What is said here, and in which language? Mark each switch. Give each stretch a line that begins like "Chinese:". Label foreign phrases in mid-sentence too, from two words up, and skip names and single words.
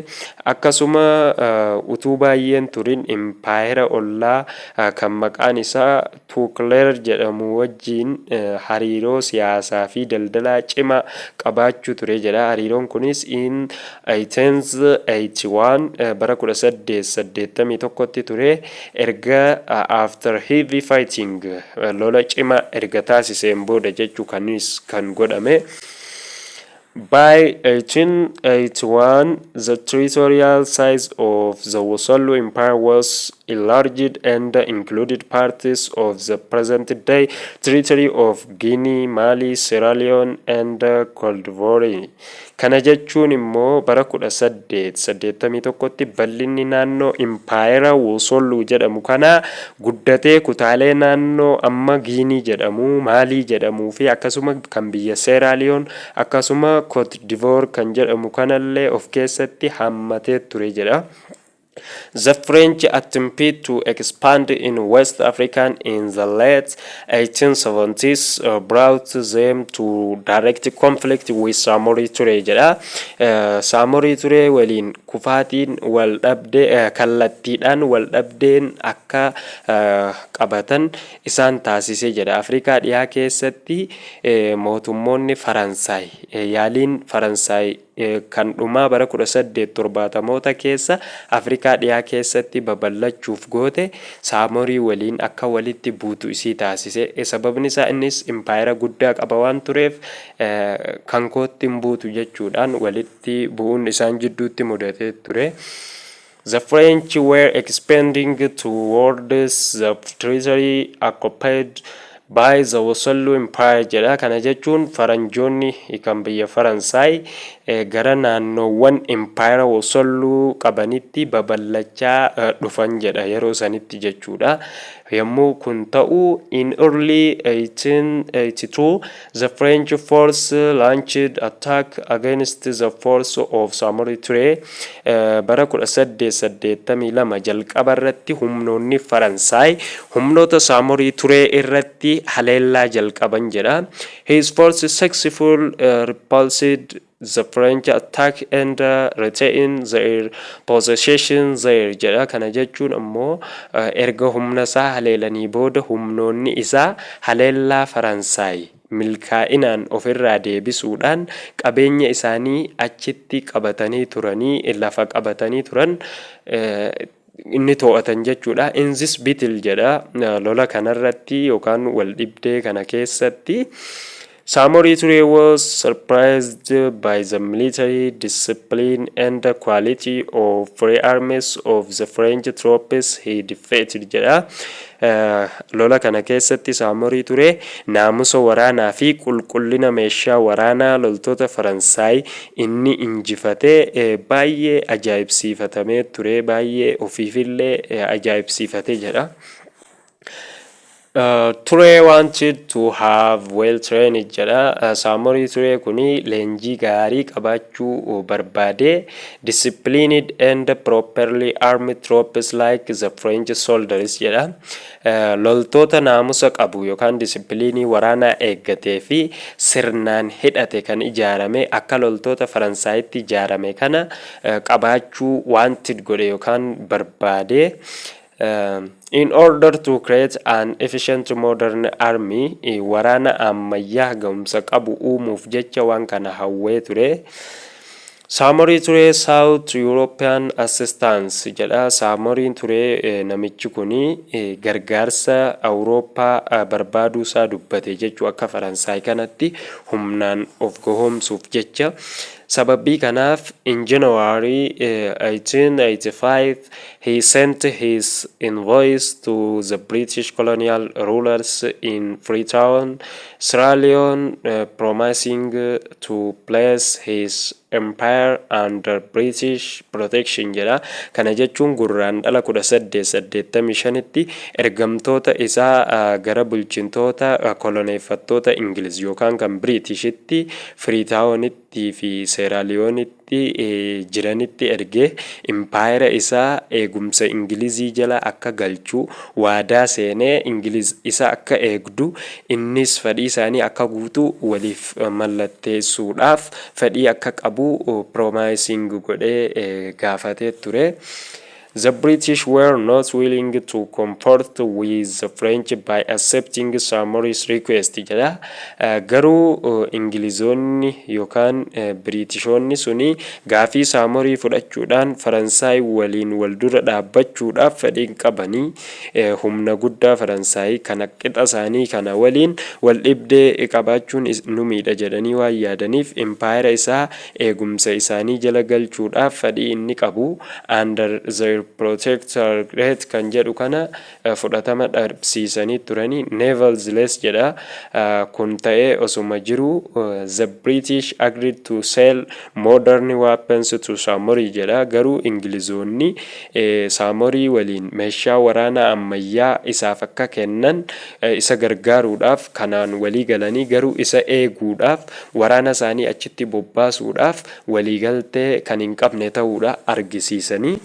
Oromo: Akkasuma utuu baay'een turin empire ollaa kan maqaan isaa Tuukleer jedhamu wajjin hariiroo siyaasaa fi daldalaa cimaa qabaachuu ture jedha. Hariiroon kunis in 1881 bara 1881 tti ture. Erga
English: after heavy fighting
Oromo: lola cimaa erga taasiseen booda jechuu kanis kan godhame.
English: By 1881, the territorial size of the Wasallu Empire was enlarged and included parts of the present-day territory of Guinea, Mali, Sierra Leone, and Cote d'Ivoire.
Oromo: Kana jechuun immoo bara 1881 tti bal'inni naannoo Empire Wasallu jedhamu kana guddatee kutaalee naannoo amma Guinea jedhamu, Mali jedhamuu fi akkasuma kan biyya Sierra Leone akkasuma Cote d'Ivoire kan jedhamu kanallee of keessatti hammatee ture jedha.
English: The French attempted to expand in West Africa in the late 1870s brought them to direct conflict with Saamorii Ture jedha.
Oromo: Saamorii Ture waliin kufaatiin wal dhabdee kallattiidhaan wal dhabdeen akka qabatan isaan taasisee jedha. Afrikaa dhiyaa keessatti mootummoonni Faransaay yaaliin Faransaay kan dhumaa bara 1870moota keessa Afrikaa dhiyaa keessatti babal'achuuf goote Saamorii waliin akka walitti buutu isii taasise. Sababni isaa innis empire guddaa qaba waan tureef kan kootti hin buutu jechuudhaan walitti bu'uun isaan jidduutti mudatee ture.
English: The French were expanding towards the territory occupied by the Wasallu Empire jedha.
Oromo: Kana jechuun faranjoonni kan biyya Faransaay gara naannoowwan empire Wasallu qabanitti babal'achaa dhufan jedha yeroo sanitti jechuudha. Yommuu kun ta'u
English: in early 1882 the French force launched attack against the force of Saamorii Ture.
Oromo: Bara 1882 jalqaba irratti humnoonni Faransaay humnoota Saamorii Ture irratti haleellaa jalqaban jedha.
English: His force successful repulsed the French attack and retain their possession there jedha.
Oromo: Kana jechuun ammoo erga humna isaa haleelanii booda humnoonni isaa haleellaa Faransaay milkaa'inaan ofirraa deebisuudhaan qabeenya isaanii achitti qabatanii turanii lafa qabatanii turan inni to'atan jechuudha.
English: In this battle
Oromo: jedha lola kanarratti yookaan wal dhibdee kana keessatti
English: Saamorii Ture was surprised by the military discipline and the quality of firearms of the French troops he defeated jedha.
Oromo: Lola kana keessatti Saamorii Ture naamusa waraanaa fi qulqullina meeshaa waraanaa loltoota Faransaay inni injifatee baay'ee ajaa'ibsiifatamee ture, baay'ee ofiifillee ajaa'ibsiifatee jedha.
English: Ture wanted to have well trained jedha.
Oromo: Saamorii Ture kuni leenjii gaarii qabaachuu barbaade.
English: Disciplined and properly armed troops like the French soldiers jedha.
Oromo: Loltoota naamusa qabu yookaan disipiliinii waraanaa eeggatee fi sirnaan hidhate kan ijaarame akka loltoota Faransaayitti ijaarame kana qabaachuu wanted godhe yookaan barbaade.
English: In order to create an efficient modern army,
Oromo: waraana ammayyaa ga'umsa qabu uumuuf jecha waan kana hawwee ture.
English: Saamorii ture South European Assistance jedha.
Oromo: Saamoriin ture namichi kuni gargaarsa Awurooppaa barbaaduu isaa dubbate jechuu akka Faransaay kanatti humnaan of gohoomsuuf jecha. Sababii kanaaf
English: in January 1885 he sent his envoys to the British colonial rulers in Freetown, Sierra Leone, promising to place his empire under British protection jedha.
Oromo: Kana jechuun gurraandhala 1885tti ergamtoota isaa gara bulchitoota koloneeffattoota Ingiliz yookaan kan Britishitti Freetownitti fi Sierra Leonetti jiranitti ergee empire isaa eegumsa Ingilizii jala akka galchuu waadaa seenee Ingiliz isa akka eegdu innis fedhii isaanii akka guutuu waliif mallatteessuudhaaf fedhii akka qabu promising godhee gaafatee ture.
English: The British were not willing to comport with the French by accepting Samori's request jedha.
Oromo: Garuu Ingilizoonni yookaan Biritishoonni suni gaafii Saamorii fudhachuudhaan Faransaay waliin waldura dhaabbachuudhaaf fedhii qabanii humna guddaa Faransaay kana qixa isaanii kana waliin wal dhibdee qabaachuun nu miidha jedhanii waan yaadaniif empire isaa eegumsa isaanii jala galchuudhaaf fedhii inni qabu
English: under the protectorate
Oromo: kan jedhu kana fudhatama dhabsiisanii turanii.
English: Nevertheless
Oromo: jedha kun ta'ee osuma jiru
English: the British agreed to sell modern weapons to Samorii jedha.
Oromo: Garuu Ingilizoonni Samorii waliin meeshaa waraanaa ammayyaa isaaf akka kennan isa gargaaruudhaaf kanaan walii galanii garuu isa eeguudhaaf waraana isaanii achitti bobbaasuudhaaf waliigaltee kan hin qabne ta'uudha argisiisanii.